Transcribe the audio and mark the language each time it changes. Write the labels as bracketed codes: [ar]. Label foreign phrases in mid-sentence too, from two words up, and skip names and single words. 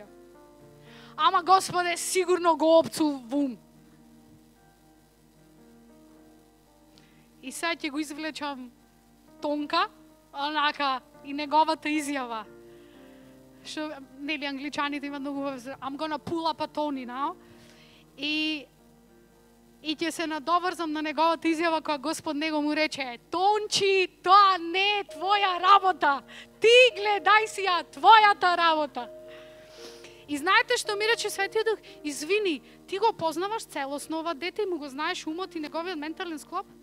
[mk] Ама Господе, сигурно го опцувам. И сега ќе го извлечам Тонка, онака, и неговата изјава. Што, нели, англичаните имат многу, [en] I'm gonna pull up a Tony now. [mk] И И ќе се надоврзам на неговата изјава која Господ него му рече: Тончи, тоа не е твоја работа. Ти гледај си ја твојата работа. И знаете што ми рече Светиот Дух? Извини, ти го познаваш целосно ова дете и му го знаеш умот и неговиот ментален склоп?